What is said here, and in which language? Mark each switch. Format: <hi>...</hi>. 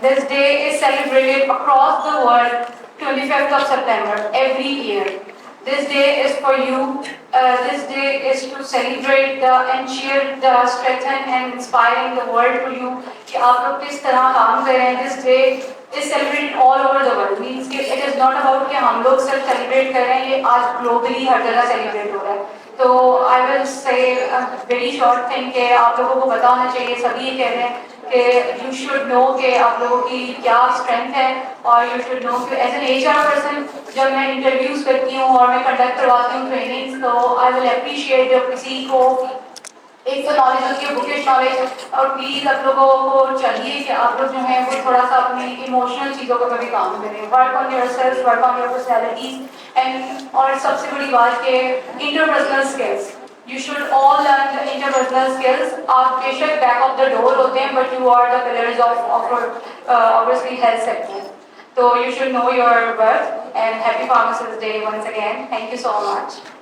<en>This day is celebrated across the world 25th of September every year. This day is for you. This day is to celebrate and cheer the strengthen and inspiring the world to you</en> <ur>کہ آپ لوگ کس طرح کام کر رہے ہیں.</ur> <en>This day is celebrated all over the world.</en> <ur>Means کہ</ur> <en>it is not about</en> <ur>کہ ہم لوگ صرف celebrate کر رہے ہیں, یہ آج globally ہر جگہ celebrate ہو رہا ہے. تو</ur> <en>I will say a very short thing</en> <ur>کہ آپ لوگوں کو پتا ہونا چاہیے, سبھی یہ کہہ رہے ہیں کہ</ur> <en>you should know</en> <ur>کہ آپ لوگوں کی کیا اسٹرینتھ ہے, اور یو شوڈ نو کہ</ur> <en>as an HR person</en> <ur>جب میں انٹرویوز کرتی ہوں اور میں کنڈکٹ کرواتی ہوں ٹریننگس, تو</ur> <en>I will appreciate</en> <ur>جب کسی کو ایک تو نالج ہوتی ہے, بکش نالج, اور پلیز آپ لوگوں کو چاہیے کہ آپ لوگ جو ہیں وہ تھوڑا سا اپنی ایموشنل چیزوں پر بھی کام کریں.</ur> <en>work on yourself, work on your personalities, and</en> <ur>اور سب سے بڑی بات کہ</ur> <en>Interpersonal skills. You should all learn the interpersonal skills.</en> <ur>آپ بے شک</ur> <en>back of the door</en> <ur>ہوتے ہیں,</ur> <en>but you are the pillars of obviously health sector. So you should know your worth, and happy Pharmacist Day once again. Thank you so much.</en>